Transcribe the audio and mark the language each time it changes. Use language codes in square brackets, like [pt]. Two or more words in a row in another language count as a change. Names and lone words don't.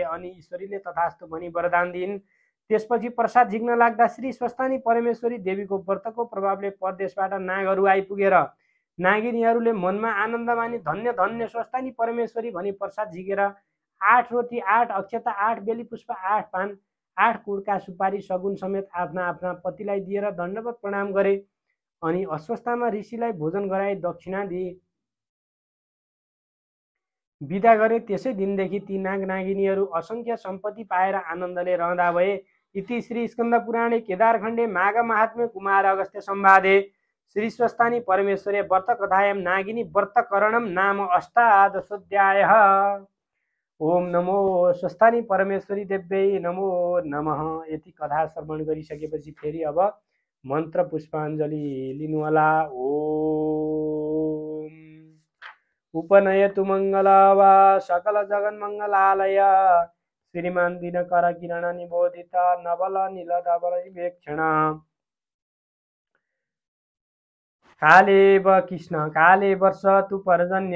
[ne] अनि ईश्वरीले तथास्तु भनी वरदान दिइन्। त्यसपछि प्रसाद झिक्न लाग्दा श्री स्वस्थानी परमेश्वरी देवीको व्रतको प्रभावले परदेशबाट नागहरू आइपुगेर नागिनीहरूले मनमा आनन्द मानी धन्य धन्य स्वस्थानी परमेश्वरी भनी प्रसाद झिकेर 8 रोटी, 8 अक्षता, 8 बेली पुष्प, 8 पान, 8 कुडका सुपारी सगुन समेत आफ्ना आफ्ना पतिलाई दिएर दण्डवत प्रणाम गरे। अनि अश्वत्थामा ऋषिलाई भोजन गराई दक्षिणा दिए, विदा गरे। त्यसै दिनदेखि ती नाग नागिनीहरू असङ्ख्य सम्पत्ति पाएर आनन्दले रहँदा भए। [sa] इति श्री स्कन्दपुराणे केदारखण्डे माघ महात्म्ये कुमार अगस्त्य संवादे श्री स्वस्थानी परमेश्वरे व्रतकथायां नागिनी व्रतकरणं नाम अष्टादशोऽध्यायः। ओम नमो स्वस्थानी परमेश्वरी देव्यै नमो नमः। [ne] यति कथा श्रवण गरिसकेपछि फेरि अब मन्त्र पुष्पाञ्जलि लिनुहोला। [sa] ओम उपनयतु मङ्गलवा सकल जगन्मङ्गलालय श्रीमान दिनकर किरण निबोधित नवल नील धवल विवेक्षण कालेव कृष्ण काले वर्ष तु पर्जन्य